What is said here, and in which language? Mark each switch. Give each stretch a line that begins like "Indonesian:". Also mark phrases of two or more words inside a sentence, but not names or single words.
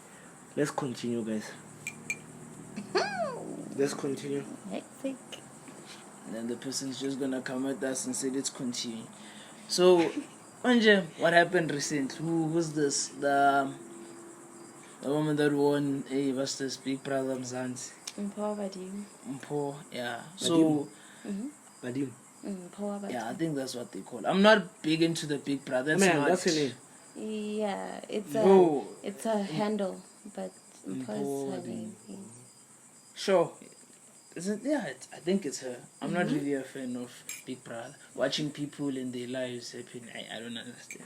English: Let's continue, guys. Let's continue. Hectic. And then the person's just gonna come at us and say, let's continue. So, Anje, what happened recently? Who's this? The woman that won what's this, Big Brother Mzansi? Mpho, badimo. Mpho, yeah. So, Badimo. Mpho, badimo. yeah, I think that's what they call it. I'm not big into the Big Brother. That's her name. Yeah, it's a handle, but Mpho is her name. Yeah. Sure. I think it's her. I'm not really a fan of Big Brother. Watching people in their lives happen, I don't understand.